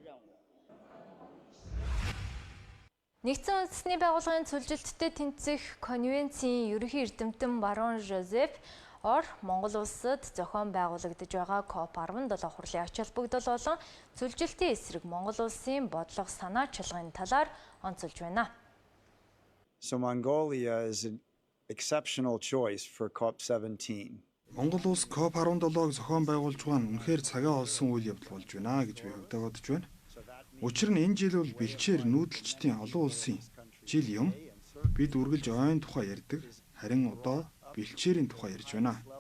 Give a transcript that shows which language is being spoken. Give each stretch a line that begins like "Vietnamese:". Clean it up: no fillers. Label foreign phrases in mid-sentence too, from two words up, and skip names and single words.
Mongolian: Нэгдсэн үндэсний байгууллагын цөлжилттэй тэнцэх конвенцийн ерөнхий эрдэмтэн барон Жозеф Ор Монгол улсад зохион байгуулагдаж байгаа COP17 хурлын ач холбогдол болон цөлжилтийн эсрэг Монгол улсын бодлого санаа чуулганы талаар онцолж байна.
English: So Mongolia is an exceptional choice for COP17.
Mongolian: Монгол улс COP17-г зохион байгуулж байгаа нь үнэхээр цагаа олсон үйл явдал болж байна гэж би хувьдаа бодож байна. Учир нь энэ жил бол бэлчээр нүүдэлчдийн олон улсын жил юм. Бид үргэлж ойн тухай ярьдаг, харин одоо бэлчээрийн тухай ярьж байна.